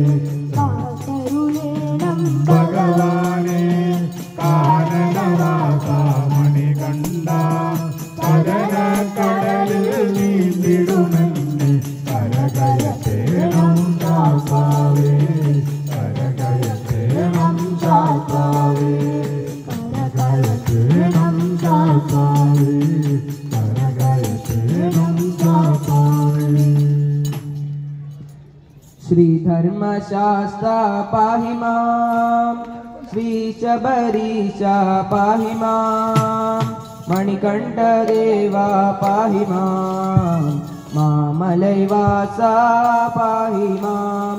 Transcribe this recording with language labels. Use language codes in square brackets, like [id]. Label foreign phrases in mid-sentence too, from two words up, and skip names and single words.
[ml] ഭഗവാനെ കാനനവാസ മണികണ്ഠ കടലിൽ നീന്തിടുമെന്ന് കരകയറ്റേണം ചാത്താവേ കരകയറ്റേണം ചാത്താവേ കരകയറ്റേണം ചാത്താവേ കരകയറ്റേണം ചാത്താവേ. [sa] श्री धर्मशास्ता पाहि मां श्री शबरीशा पाहि मां मणिकण्ठदेवा पाहि मां मामलैवासा पाहि मां